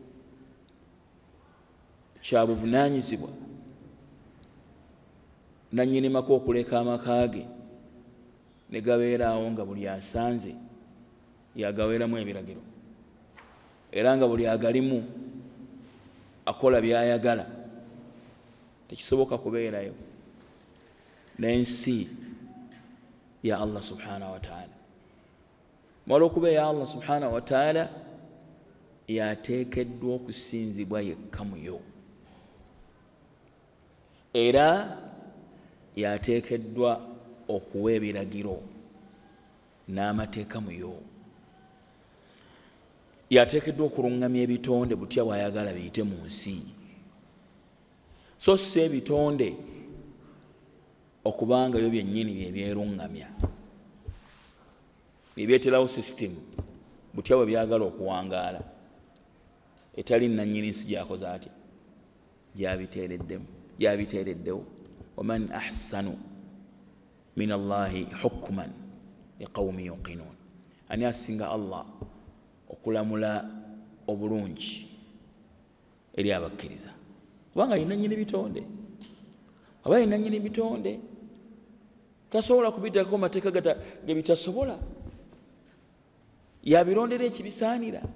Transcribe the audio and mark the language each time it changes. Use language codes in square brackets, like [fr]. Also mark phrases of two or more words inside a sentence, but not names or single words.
[lg] kya buvunaanyizibwa nannyinimako okuleka amakaage ne gabeeraawo nga buli asanze yagaweeramu ebiragiro, era nga buli agalimu akola by'ayagala. Tekisoboka kubeerayo n'ensi ya [ar] الله سبحانه وتعالى. [lg] Mwala okuba ya [ar] الله سبحانه وتعالى [lg] yateekeddwa okusinzibwa yekka muyo, era yateekeddwa okuwa ebiragiro n'amateeka muyo, yateekeddwa okuluŋŋamya ebitonde butya bw'ayagala biyite mu nsi, so si ebitonde okubangayo byennyini byebyeruŋŋamya byebyeterawo sisitemu butya bwe byagala okuwangaala etali nannyini nsi gyakoze atya gyabiteereddewo. [ar] ومن أحسن من الله حكما لقوم يوقنون, [lg] ani asinga Allah okulamula obulungi eri abakkiriza? Kubanga yina nnyini bitonde, aba yina nnyini bitonde tasobola kubiteekako mateeka ge bitasobola, yabirondera ekibisaanira.